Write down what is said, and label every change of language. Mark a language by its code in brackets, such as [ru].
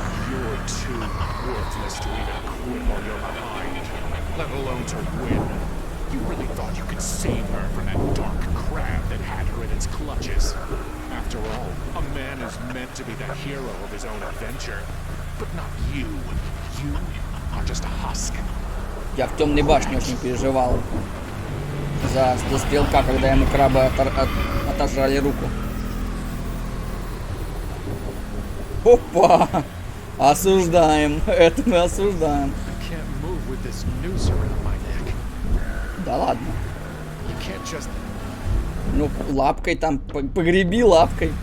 [en] You're too worthless to even quit while you're behind, let alone to win. You really thought you could save her from that dark crab that had her in its clutches. After all, a man is meant to be the hero of his own adventure. But not you. You are just a husk. [ru] Я в темной башне очень переживал за стрелка, когда ему крабы отожрали руку. Опа! Осуждаем. Это мы осуждаем. [en] Can't move with this noose around my neck. [ru] Да ладно. [en] You can't just. [ru] Ну, лапкой там, погреби лапкой.